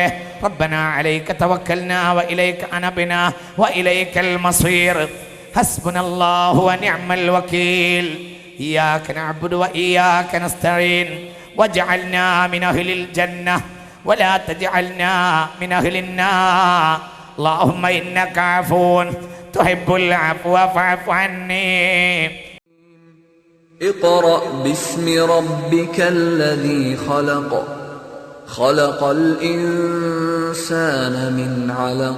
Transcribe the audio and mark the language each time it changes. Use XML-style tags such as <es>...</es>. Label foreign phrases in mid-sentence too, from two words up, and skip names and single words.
<ar>ربنا عليك توكلنا وإليك أنبنا وإليك المصير. حسبنا الله ونعم الوكيل. إياك نعبد وإياك نستعين. واجعلنا من أهل الجنة ولا تجعلنا من أهل النار. اللهم إنك عفو تحب العفو فاعف عني. اقرأ باسم ربك الذي خلق. خلق الإنسان من علق.</ar>